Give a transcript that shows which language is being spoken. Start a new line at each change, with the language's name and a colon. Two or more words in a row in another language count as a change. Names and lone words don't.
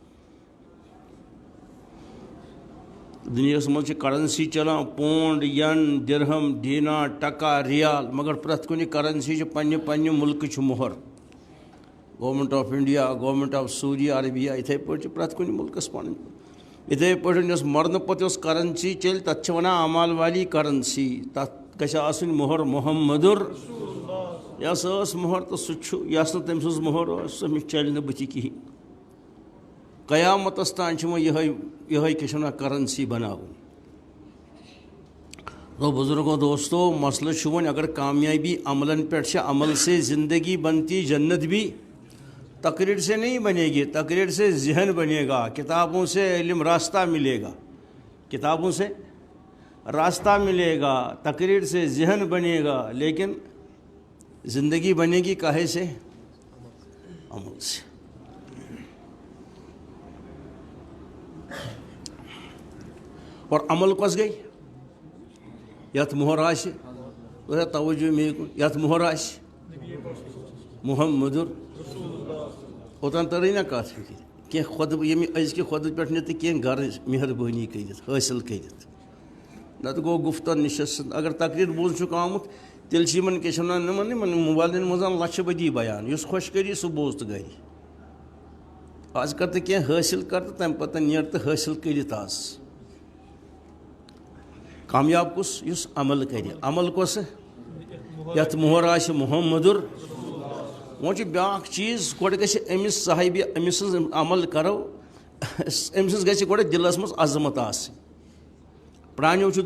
Kashmiri: دُنیاہس منٛز چھِ کرنسی چلان پونڈ، ین، درہم، دیٖنا، ٹکا، ریال، مگر پرٛٮ۪تھ کُنہِ کرنسی چھِ پننہِ پننہِ مُلکٕچ مۄہر.
English: Government of India, Government of Saudi Arabia,
Kashmiri: یِتھَے پٲٹھۍ چھِ پرٛٮ۪تھ کُنہِ مُلکس پنٕنۍ. یِتھَے پٲٹھۍ یۄس مرنہٕ پتہٕ یۄس کرنسی چلہِ تتھ چھِ ونان امال والی کرنسی. تتھ گژھِ آسٕنۍ مۄہر محمدُر. یۄس ٲس مۄہر تہٕ سُہ چھُ، یۄس نہٕ تٔمۍ سٕنٛز مۄہر ٲس سۄ مےٚ چلہِ نہٕ بٕتھِ کِہینۍ. قیامتس تام چھِ وۄنۍ یِہوٚے کیٛاہ چھِ ونان کرنسی بناوٕنۍ. تو بزرگوں، دوستو، مسئلہ چھُ وۄنۍ اگر کامیابی عملن پٮ۪ٹھ چھِ،
Urdu: عمل سے زندگی بنتی جنت بھی. تقریر سے نہیں بنے گی، تقریر سے ذہن بنے گا. کتابوں سے علم راستہ ملے گا، کتابوں سے راستہ ملے گا، تقریر سے ذہن بنے گا. لیکن زندگی بنے گی کاہے سے؟ عمل سے.
Kashmiri: اور عمل کس گئی یت مہر آسہِ توجہ مے کن یت مہر آسہِ محمدُر اوتان ترٕے نا کتھ فکر کینٛہہ خۄد ییٚمہِ أزکہِ خۄدٕ پٮ۪ٹھ نہٕ تہٕ کینٛہہ غرض مہربٲنی کٔرِتھ حٲصِل کٔرِتھ نتہٕ گوٚو گُفتن نِشست اگر تقریٖر بوزنہٕ چھُکھ آمُت تیٚلہِ چھِ یِمن کیٛاہ چھِ وَنان یِمن موبایلن منٛز لچھِ بدی بیان یُس خۄش کٔری سُہ بوز تہٕ گرِ آز کر تہٕ کینٛہہ حٲصِل کر تہٕ تمہِ پتہٕ نیر تہٕ حٲصِل کٔرِتھ آز کامیاب کُس یُس عمل کرِ عمل کۄس یتھ مۄہر آسہِ محمدُر وۄنۍ چھُ بیٛاکھ چیٖز گۄڈٕ گژھِ أمِس صاحبہِ أمۍ سٕنٛز عمل کرو أمۍ سٕنٛز گژھِ گۄڈٕ دِلس منٛز عظمت آسٕنۍ پرٛانیو چھُ